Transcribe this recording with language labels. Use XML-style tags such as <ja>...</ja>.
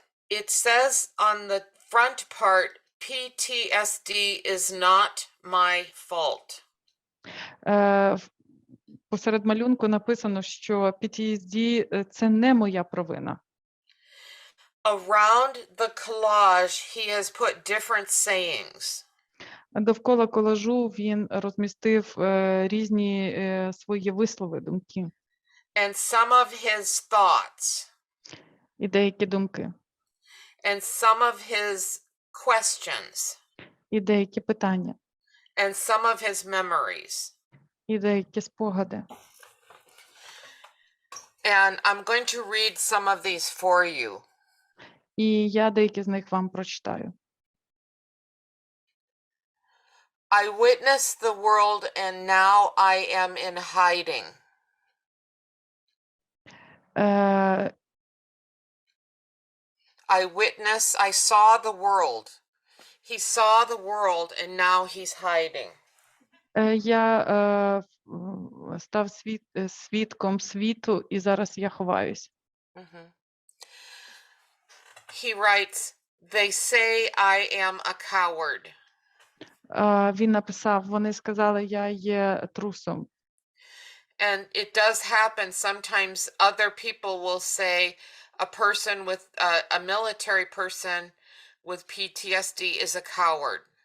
<en>It says on the front part, PTSD is not my fault.</en> <uk>Посеред малюнку написано, що PTSD – це не моя провина.</uk> <en>Around the collage, he has put different sayings.</en> <uk>Довкола колажу він розмістив різні свої вислови, думки.</uk> <en>And some of his thoughts.</en> <uk>І деякі думки.</uk> <en>And some of his questions.</en> <uk>І деякі питання.</uk> <en>And some of his memories.</en> <uk>І деякі спогади.</uk> <en>And I'm going to read some of these for you.</en> <uk>І я деякі з них вам прочитаю.</uk> <en>I witnessed the world and now I am in hiding. I saw the world. He saw the world and now he's hiding.</en> <uk>Я став свідком світу і зараз я ховаюсь.</uk> <en>He writes, they say I am a coward.</en> <uk>Він написав, вони сказали, я є трусом.</uk> <en>And it does happen. Sometimes other people will say a person with a military person with PTSD is a coward.</en>